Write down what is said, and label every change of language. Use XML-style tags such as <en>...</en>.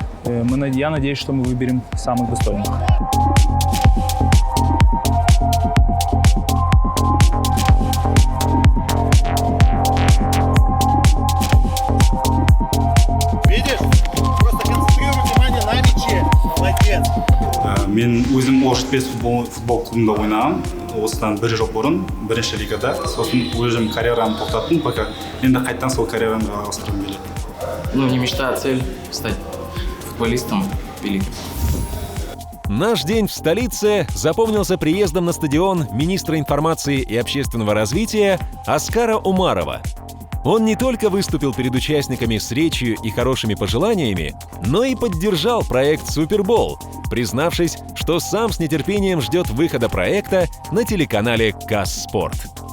<ru>Я надеюсь, что мы выберем самых достойных. Видишь? Просто концентрируй внимание на мяче. Молодец.</ru> <kk>Мен өзім Окжетпес футбол клубында ойнағам. Осыдан бір жыл бұрын бірінші лигада. Сосын өзім карьерамды тоқтаттым, пока енді қайттан сол карьерамды жалғастырғым келеді.</kk> <ru>Не мечта, а цель стать футболистом великим. Наш день в столице запомнился приездом на стадион министра информации и общественного развития Аскара Умарова. Он не только выступил перед участниками с речью и хорошими пожеланиями, но и поддержал проект «Супербол», признавшись, что сам с нетерпением ждет выхода проекта на телеканале «Казспорт».</ru>